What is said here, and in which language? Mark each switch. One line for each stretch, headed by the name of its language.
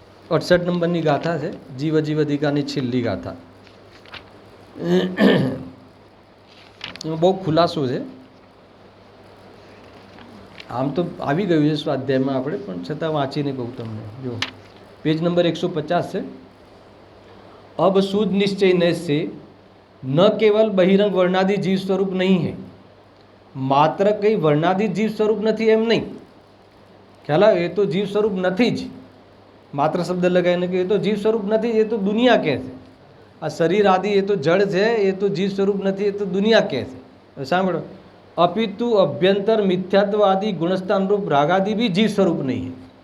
Gujarati: 68 નંબરની ગાથા છે, જીવ જીવધિકાની છેલ્લી ગાથા. એમાં બહુ ખુલાસો છે. આમ તો આવી ગયું છે સ્વાધ્યાયમાં આપણે, પણ છતાં વાંચીને કહું તમને. જો પેજ નંબર 150 છે.
Hindi: अब शुद्ध निश्चय से न केवल बहिरंग वर्णादि जीव स्वरूप नहीं है, मात्र कई वर्णादि जीव स्वरूप
Gujarati: નથી એમ નહીં. ખ્યાલ આવે? એ તો જીવ સ્વરૂપ નથી જ. માત્ર શબ્દ લગાવીને કે એ તો જીવ સ્વરૂપ નથી, એ તો દુનિયા કહે છે. આ શરીર આદિ એ તો જળ છે, એ તો જીવ સ્વરૂપ નથી, એ તો દુનિયા કહે છે.
Hindi: સાંભળો, અપિતુ અભ્યંતર મિથ્યાત્વ આદि ગુણસ્થાન રૂપ રાગાदि भी जीव स्वरूप नहीं है.